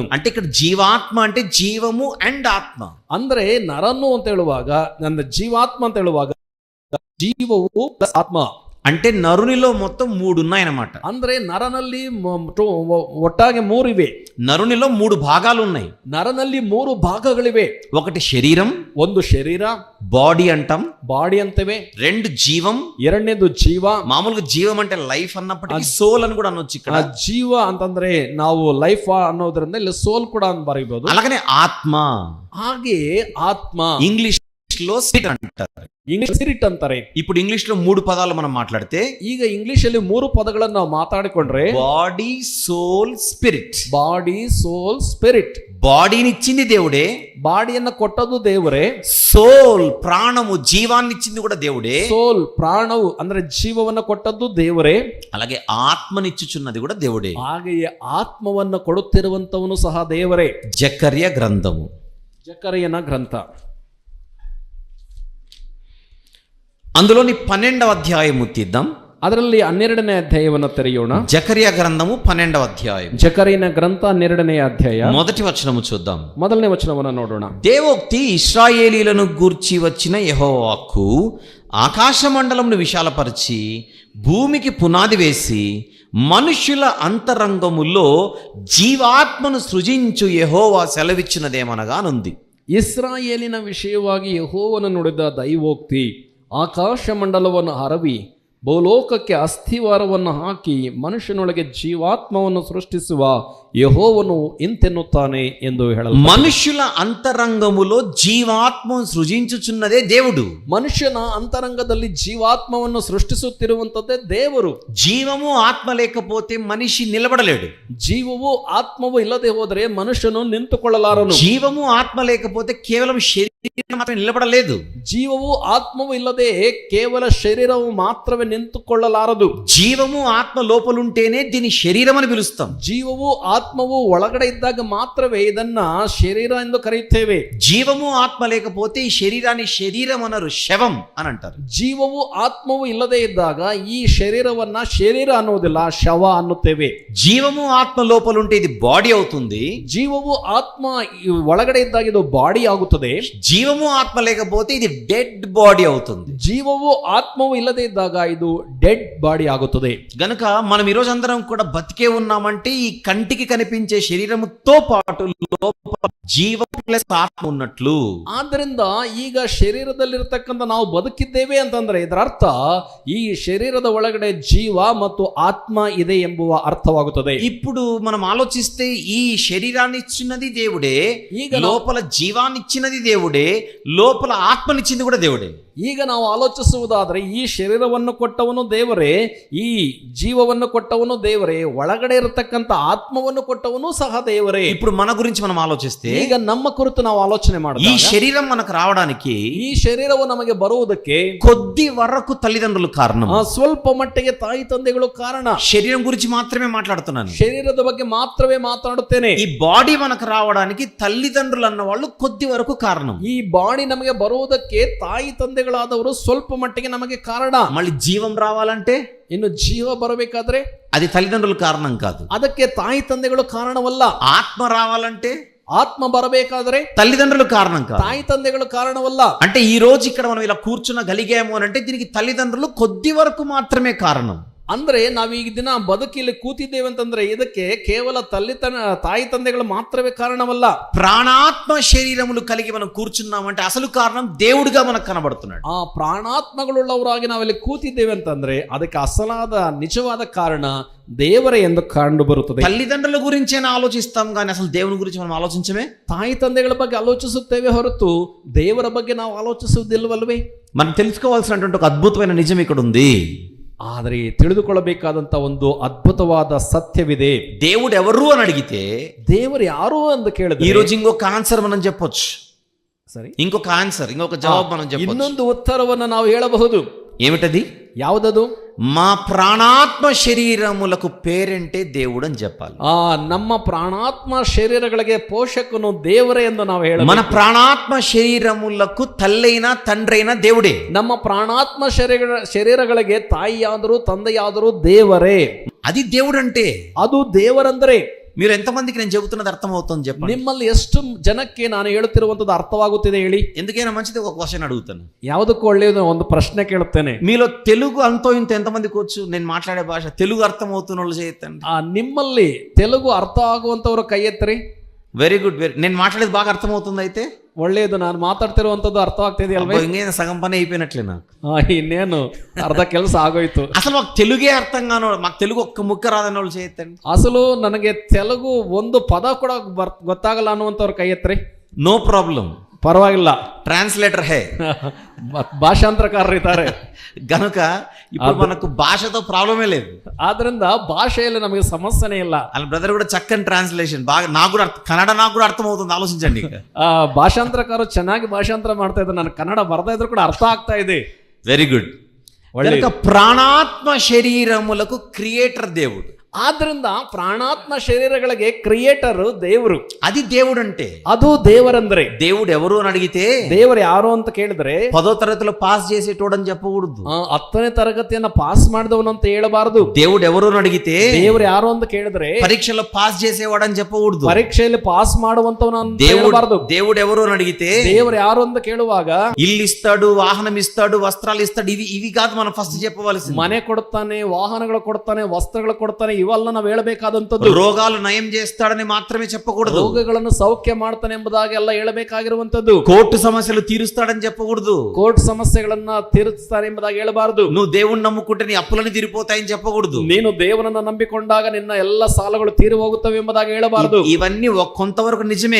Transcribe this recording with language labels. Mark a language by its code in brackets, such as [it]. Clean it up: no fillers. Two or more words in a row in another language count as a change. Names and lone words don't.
[te] అంటే ఇక్కడ జీవాత్మ అంటే జీవము అండ్ ఆత్మ. [kn] ಅಂದ್ರೆ ನರನು ಅಂತ ಹೇಳುವಾಗ, ನನ್ನ ಜೀವಾತ್ಮ ಅಂತ ಹೇಳುವಾಗ ಜೀವವು ಪ್ಲಸ್ ಆತ್ಮ. [te] అంటే నరునిలో మొత్తం 3 ఉన్నాయన్నమాట. [kn] ಅಂದ್ರೆ ನರನಲ್ಲಿ ಒಟ್ಟಾಗಿ 3 ಇವೆ. [te] నరునిలో 3 భాగాలు ఉన్నాయి. [kn] ನರನಲ್ಲಿ 3 ಭಾಗಗಳಿವೆ. [te] ఒకటి శరీరం, [kn] ಒಂದು ಶರೀರ, [te] బాడీ అంటాం, [kn] ಬಾಡಿ ಅಂತೇವೆ. [te] 2 జీవం, [kn] ಎರಡನೇದು ಜೀವ. [te] మామూలుగా జీవం అంటే లైఫ్ అన్నప్పటికీ సోల్ అని కూడా అనొచ్చు ఇక్కడ. [kn] ಜೀವ ಅಂತಂದ್ರೆ ನಾವು ಲೈಫ್ ಅನ್ನೋದ್ರಿಂದ ಇಲ್ಲಿ ಸೋಲ್ ಕೂಡ ಅಂತ ಬರೀಬಹುದು. [te] అలాగనే ఆత్మ, [kn] ಹಾಗೆ ಆತ್ಮ [te] ఇంగ్లీష్ లో స్పిరిట్ అంటారు, [kn] ಇಂಗ್ಲಿಷ್ ಸ್ಪಿರಿಟ್ ಅಂತಾರೆ. [te] ఇప్పుడు ఇంగ్లీష్ లో 3 పదాలు మనం మాట్లాడితే, [kn] ಈಗ ಇಂಗ್ಲಿಷ್ ಅಲ್ಲಿ 3 ಪದಗಳನ್ನು ನಾವು ಮಾತಾಡಿಕೊಂಡ್ರೆ [en] body, soul, spirit. body, soul, spirit. [te] బాడీని ఇచ్చింది దేవుడే, [kn] ಬಾಡಿಯನ್ನ ಕೊಟ್ಟದ್ದು ದೇವರೇ. [te] సోల్ ప్రాణము జీవాన్ని ఇచ్చింది కూడా దేవుడే, [kn] ಸೋಲ್ ಪ್ರಾಣವು ಅಂದ್ರೆ ಜೀವವನ್ನ ಕೊಟ್ಟದ್ದು ದೇವರೇ. [te] అలాగే ఆత్మనిచ్చుచున్నది కూడా దేవుడే. [kn] ಹಾಗೆಯೇ ಆತ್ಮವನ್ನ ಕೊಡುತ್ತಿರುವಂತವನು ಸಹ ದೇವರೇ. [te] జకర్య గ్రంథము, [kn] ಜಕರಿಯನ ಗ್ರಂಥ, [te] అందులోని 12వ అధ్యాయము తీద్దాం. [kn] ಅದರಲ್ಲಿ 12ನೇ ಅಧ್ಯಾಯವನ್ನು ತೆರೆಯೋಣ. [te] జకర్య గ్రంథము 12వ అధ్యాయం, [kn] ಜಕರಿಯನ ಗ್ರಂಥ 12ನೇ ಅಧ್ಯಾಯ, [te] మొదటి వచనము చూద్దాం. [kn] ಮೊದಲನೇ ವಚನವನ್ನು ನೋಡೋಣ. [te] దేవోక్తి ఇశ్రాయేలీలను గూర్చి వచ్చిన యెహోవా వాక్కు, ఆకాశమండలమును విశాలపరిచి భూమికి పునాది వేసి మనుష్యుల అంతరంగములో జీవాత్మను సృజించు యెహోవా సెలవిచ్చినదేమనగానుంది. [kn] ಇಸ್ರಾಯೇಲಿನ ವಿಷಯವಾಗಿ ಯೆಹೋವನು ನುಡಿದ ದೈವೋಕ್ತಿ, ಆಕಾಶ ಮಂಡಲವನ್ನು ಹರವಿ ಭೂಲೋಕಕ್ಕೆ ಅಸ್ಥಿವಾರವನ್ನು ಹಾಕಿ ಮನುಷ್ಯನೊಳಗೆ ಜೀವಾತ್ಮವನ್ನು ಸೃಷ್ಟಿಸುವ ಯೆಹೋವನು ಇಂತೆನ್ನುತ್ತಾನೆ ಎಂದು ಹೇಳಲು. [te] మనుష్యుల అంతరంగములో జీవాత్మను సృజించుచున్నదే దేవుడు. [kn] ಮನುಷ್ಯನ ಅಂತರಂಗದಲ್ಲಿ ಜೀವಾತ್ಮವನ್ನು ಸೃಷ್ಟಿಸುತ್ತಿರುವಂತದ್ದೇ ದೇವರು. [te] జీవము ఆత్మ లేకపోతే మనిషి నిలబడలేడు. [kn] ಜೀವವು ಆತ್ಮವು ಇಲ್ಲದೆ ಹೋದರೆ ಮನುಷ್ಯನು ನಿಂತುಕೊಳ್ಳಲಾರನು. [te] జీవము ఆత్మ లేకపోతే కేవలం శరీరం మాత్రమే నిలబడలేదు. [kn] ಜೀವವು ಆತ್ಮವು ಇಲ್ಲದೆ ಕೇವಲ ಶರೀರವು ಮಾತ್ರವೇ ನಿಂತುಕೊಳ್ಳಲಾರದು. [te] జీవము ఆత్మ లోపలుంటేనే దీని శరీరం అని పిలుస్తాం. [kn] ಜೀವವು ಆತ್ಮವು ಒಳಗಡೆ ಇದ್ದಾಗ ಮಾತ್ರವೇ ಇದನ್ನ ಶರೀರ ಎಂದು ಕರೆಯುತ್ತೇವೆ. [te] జీవము ఆత్మ లేకపోతే ఈ శరీరాన్ని శరీరం అనరు, శవం అని అంటారు. [kn] ಜೀವವು ಆತ್ಮವು ಇಲ್ಲದೆ ಇದ್ದಾಗ ಈ ಶರೀರವನ್ನ ಶರೀರ ಅನ್ನುವುದಿಲ್ಲ, ಶವ ಅನ್ನುತ್ತೇವೆ. [te] జీవము ఆత్మ లోపలుంటే ఇది బాడీ అవుతుంది. [kn] ಜೀವವು ಆತ್ಮ ಒಳಗಡೆ ಇದ್ದಾಗ ಇದು ಬಾಡಿ ಆಗುತ್ತದೆ. [te] జీవము ఆత్మ లేకపోతే ఇది [en] dead body [te] అవుతుంది. [kn] ಜೀವವು ಆತ್ಮವು ಇಲ್ಲದೆ ಇದ್ದಾಗ ಇದು [en] dead body [kn] ಆಗುತ್ತದೆ. [te] గనుక మనం ఈ రోజు అందరం కూడా బతికే ఉన్నామంటే ఈ కంటికి కనిపించే శరీరముతో పాటు లోపల జీవం ప్లస్ ఆత్మ ఉన్నట్లు. [kn] ಆದ್ದರಿಂದ ಈಗ ಶರೀರದಲ್ಲಿರ್ತಕ್ಕಂಥ ನಾವು ಬದುಕಿದ್ದೇವೆ ಅಂತಂದ್ರೆ ಇದರ ಅರ್ಥ ಈ ಶರೀರದ ಒಳಗಡೆ ಜೀವ ಮತ್ತು ಆತ್ಮ ಇದೆ ಎಂಬುವ ಅರ್ಥವಾಗುತ್ತದೆ. [te] ఇప్పుడు మనం ఆలోచిస్తే ఈ శరీరాన్ని ఇచ్చినది దేవుడే, [kn] ಈಗ [te] లోపల జీవాన్ని ఇచ్చినది దేవుడే, లోపల ఆత్మనిచ్చింది కూడా దేవుడే. [kn] ಈಗ ನಾವು ಆಲೋಚಿಸುವುದಾದ್ರೆ ಈ ಶರೀರವನ್ನು ಕೊಟ್ಟವನು ದೇವರೇ, ಈ ಜೀವವನ್ನು ಕೊಟ್ಟವನು ದೇವರೇ, ಒಳಗಡೆ ಇರತಕ್ಕಂಥ ಆತ್ಮವನ್ನು ಕೊಟ್ಟವನು ಸಹ ದೇವರೇ. [te] ఇప్పుడు మన గురించి మనం ఆలోచిస్తే, [kn] ಈಗ ನಮ್ಮ ಕುರಿತು ನಾವು ಆಲೋಚನೆ [te] ఈ [kn] ಮಾಡಿದಾಗ [te] శరీరం మనకు రావడానికి [kn] ಈ ಶರೀರವು ನಮಗೆ ಬರುವುದಕ್ಕೆ [te] కొద్ది వరకు తల్లిదండ్రులు కారణం. [kn] ಸ್ವಲ್ಪ ಮಟ್ಟಿಗೆ ತಾಯಿ ತಂದೆಗಳು ಕಾರಣ. [te] శరీరం గురించి మాత్రమే మాట్లాడుతున్నాను. [kn] ಶರೀರದ ಬಗ್ಗೆ ಮಾತ್ರವೇ ಮಾತನಾಡುತ್ತೇನೆ. [te] ఈ బాడీ మనకు రావడానికి తల్లిదండ్రులు అన్న వాళ్ళు కొద్ది వరకు కారణం. [kn] ಈ ಬಾಡಿ ನಮಗೆ ಬರುವುದಕ್ಕೆ ತಾಯಿ ತಂದೆಗಳಾದವರು ಸ್ವಲ್ಪ ಮಟ್ಟಿಗೆ ನಮಗೆ ಕಾರಣ. [te] మళ్ళీ జీవం రావాలంటే [kn] ಇನ್ನು ಜೀವ ಬರಬೇಕಾದ್ರೆ [te] అది తల్లిదండ్రుల కారణం కాదు. [kn] ಅದಕ್ಕೆ ತಾಯಿ ತಂದೆಗಳು ಕಾರಣವಲ್ಲ. [te] ఆత్మ రావాలంటే [kn] ಆತ್ಮ ಬರಬೇಕಾದ್ರೆ [te] తల్లిదండ్రులు కారణం కాదు. [kn] ತಾಯಿ ತಂದೆಗಳು ಕಾರಣವಲ್ಲ. [te] అంటే ఈ రోజు ఇక్కడ మనం ఇలా కూర్చునగలిగాము అని అంటే దీనికి తల్లిదండ్రులు కొద్ది వరకు మాత్రమే కారణం. [kn] ಅಂದ್ರೆ ನಾವು ಈ ದಿನ ಬದುಕಿಲ್ಲಿ ಕೂತಿದ್ದೇವೆ ಅಂತಂದ್ರೆ ಇದಕ್ಕೆ ಕೇವಲ ತಾಯಿ ತಂದೆಗಳು ಮಾತ್ರವೇ ಕಾರಣವಲ್ಲ. [te] ప్రాణాత్మ శరీరములు కలిగి మనం కూర్చున్నామంటే అసలు కారణం దేవుడిగా మనకు కనబడుతున్నాడు. [kn] ಆ ಪ್ರಾಣಾತ್ಮಗಳುಳ್ಳವರಾಗಿ ನಾವಿಲ್ಲಿ ಕೂತಿದ್ದೇವೆ ಅಂತಂದ್ರೆ ಅದಕ್ಕೆ ಅಸಲಾದ ನಿಜವಾದ ಕಾರಣ ದೇವರೇ ಎಂದು ಕಂಡು ಬರುತ್ತದೆ. [te] తల్లిదండ్రుల గురించైనా ఆలోచిస్తాం కానీ అసలు దేవుని గురించి మనం ఆలోచించమే. [kn] ತಾಯಿ ತಂದೆಗಳ ಬಗ್ಗೆ ಆಲೋಚಿಸುತ್ತೇವೆ ಹೊರತು ದೇವರ ಬಗ್ಗೆ ನಾವು ಆಲೋಚಿಸುವುದಿಲ್ಲವಲ್ವೇ? [te] మనం తెలుసుకోవాల్సినటువంటి ఒక అద్భుతమైన నిజం ఇక్కడ ఉంది. [kn] ಆದರೆ ತಿಳಿದುಕೊಳ್ಳಬೇಕಾದಂತ ಒಂದು ಅದ್ಭುತವಾದ ಸತ್ಯವಿದೆ. [te] దేవుడు ఎవరు అని అడిగితే [kn] ದೇವರು ಯಾರು ಅಂತ ಕೇಳಿದ್ರೆ [te] ఈ రోజు ఇంకొక ఆన్సర్ మనం చెప్పొచ్చు. సరే, ఇంకొక ఆన్సర్, ఇంకొక జవాబు మనం చెప్పొచ్చు. [kn] ಇನ್ನೊಂದು ಉತ್ತರವನ್ನು ನಾವು ಹೇಳಬಹುದು. [te] ఏమిటది? [kn] ಯಾವುದದು? [te] మా ప్రాణాత్మ శరీరములకు పేరంటే దేవుడు అని చెప్పాలి. [kn] ನಮ್ಮ ಪ್ರಾಣಾತ್ಮ ಶರೀರಗಳಿಗೆ ಪೋಷಕನು ದೇವರೇ ಎಂದು ನಾವು ಹೇಳಬೇಕು. [te] మన ప్రాణాత్మ శరీరములకు తల్లైనా తండ్రైనా దేవుడే. [kn] ನಮ್ಮ ಪ್ರಾಣಾತ್ಮ ಶರೀರಗಳಿಗೆ ತಾಯಿಯಾದರೂ ತಂದೆಯಾದರೂ ದೇವರೇ. [te] అది దేవుడు అంటే. [kn] ಅದು ದೇವರಂದರೆ [te] మీరు ఎంతమందికి నేను చెబుతున్నది అర్థమవుతుంది చెప్పండి. [kn] ನಿಮ್ಮಲ್ಲಿ ಎಷ್ಟು ಜನಕ್ಕೆ ನಾನು ಹೇಳುತ್ತಿರುವಂತದ್ದು ಅರ್ಥವಾಗುತ್ತಿದೆ ಹೇಳಿ. [te] ఎందుకైనా మంచిది ఒక క్వశ్చన్ అడుగుతాను. [kn] ಯಾವುದಕ್ಕೂ ಒಳ್ಳೆಯದು ಒಂದು ಪ್ರಶ್ನೆ ಕೇಳುತ್ತೇನೆ. [te] మీలో తెలుగు అంతో ఇంత ఎంతమందికి వచ్చు? నేను మాట్లాడే భాష తెలుగు అర్థమవుతున్న వాళ్ళు చేయొద్దండి. [kn] ನಿಮ್ಮಲ್ಲಿ ತೆಲುಗು ಅರ್ಥ ಆಗುವಂತವರು ಕೈ ಎತ್ತರಿ. [en] very good. [te] నేను మాట్లాడేది బాగా అర్థమవుతుంది అయితే [kn] ಒಳ್ಳೆಯದು. ನಾನು ಮಾತಾಡ್ತಿರುವಂತದ್ದು ಅರ್ಥವಾಗ್ತಿದೆಯಲ್ವೇ? [te] ఇంకేం సగం పని అయిపోయినట్లే నాకు. [kn] ಇನ್ನೇನು ಅರ್ಧ ಕೆಲಸ ಆಗೋಯ್ತು. [te] అసలు మాకు తెలుగే అర్థం కాని మాకు తెలుగు ఒక్క ముక్క రాదని వాళ్ళు చేయొద్దండి. [kn] ಅಸಲು ನನಗೆ ತೆಲುಗು ಒಂದು ಪದ ಕೂಡ ಗೊತ್ತಾಗಲ್ಲ ಅನ್ನುವಂಥವ್ರು ಕೈ ಎತ್ತರಿ. [en] no problem, [kn] ಪರವಾಗಿಲ್ಲ, [te] ట్రాన్స్లేటర్ హే, [kn] ಭಾಷಾಂತರಕಾರರು ಇದ್ದಾರೆ [te] గనుక ఇప్పుడు మనకు భాషతో ప్రాబ్లమే లేదు. [kn] ಆದ್ರಿಂದ ಭಾಷೆಯಲ್ಲಿ ನಮಗೆ ಸಮಸ್ಯೆನೇ ಇಲ್ಲ. [te] వాళ్ళ బ్రదర్ కూడా చక్కని ట్రాన్స్లేషన్ బాగా నాకు కూడా కన్నడ నాకు కూడా అర్థమవుతుంది. ఆలోచించండి. [kn] ಭಾಷಾಂತರಕಾರರು ಚೆನ್ನಾಗಿ ಭಾಷಾಂತರ ಮಾಡ್ತಾ ಇದ್ದಾರೆ. ನಾನು ಕನ್ನಡ ಬರ್ತಾ ಇದ್ರು కూడా అర్థ ಆಗ್ತಾ ಇದೆ. [en] very good. [te] ప్రాణాత్మ శరీరములకు క్రియేటర్ దేవుడు. [kn] ಆದ್ರಿಂದ ಪ್ರಾಣಾತ್ಮ ಶರೀರಗಳಿಗೆ ಕ್ರಿಯೇಟರ್ ದೇವರು. [te] అది దేవుడు అంటే. [kn] ಅದು ದೇವರಂದ್ರೆ. [te] దేవుడు ఎవరు అని అడిగితే [kn] ದೇವರು ಯಾರು ಅಂತ ಕೇಳಿದ್ರೆ [te] 10వ తరగతిలో పాస్ చేసేటోడని చెప్పకూడదు. [kn] 10ನೇ ತರಗತಿಯನ್ನ ಪಾಸ್ ಮಾಡಿದವನು ಅಂತ ಹೇಳಬಾರದು. [te] దేవుడు ఎవరు అని అడిగితే [kn] ದೇವರು ಯಾರು ಅಂತ ಕೇಳಿದ್ರೆ [te] పరీక్షలో పాస్ చేసేవాడని చెప్పకూడదు. [kn] ಪರೀಕ್ಷೆಯಲ್ಲಿ ಪಾಸ್ ಮಾಡುವಂತವನು ಅಂತ ಹೇಳಬಾರದು. [te] దేవుడు ఎవరు అని అడిగితే [kn] ದೇವರು ಯಾರು ಅಂತ ಕೇಳುವಾಗ [te] ఇల్లు ఇస్తాడు, వాహనం ఇస్తాడు, వస్త్రాలు ఇస్తాడు, ఇవి కాదు మనం ఫస్ట్ చెప్పవలసింది. [kn] ಮನೆ ಕೊಡ್ತಾನೆ, ವಾಹನಗಳು ಕೊಡ್ತಾನೆ, ವಸ್ತ್ರಗಳು ಕೊಡ್ತಾನೆ, ಇವೆಲ್ಲ ನಾವು ಹೇಳಬೇಕಾದಂತದ್ದು. [te] రోగాలు నయం చేస్తాడని మాత్రమే చెప్పకూడదు. [kn] ರೋಗಗಳನ್ನು ಸೌಖ್ಯ ಮಾಡ್ತಾನೆ ಎಂಬುದಾಗಿ ಎಲ್ಲ ಹೇಳಬೇಕಾಗಿರುವಂತದ್ದು. [te] కోర్టు సమస్యలు తీరుస్తాడని చెప్పకూడదు. [kn] ಕೋರ್ಟ್ ಸಮಸ್ಯೆಗಳನ್ನ ತೀರಿಸ್ತಾನೆ ಎಂಬುದಾಗಿ ಹೇಳಬಾರದು. [te] నువ్వు దేవుణ్ణి నమ్ముకుంటే నీ అప్పులని తీరిపోతాయని చెప్పకూడదు. [kn] ನೀನು ದೇವರನ್ನ ನಂಬಿಕೊಂಡಾಗ ನಿನ್ನ ಎಲ್ಲ ಸಾಲಗಳು ತೀರಿ ಹೋಗುತ್ತವೆ ಎಂಬುದಾಗಿ ಹೇಳಬಾರದು. [te] ఇవన్నీ కొంతవరకు నిజమే,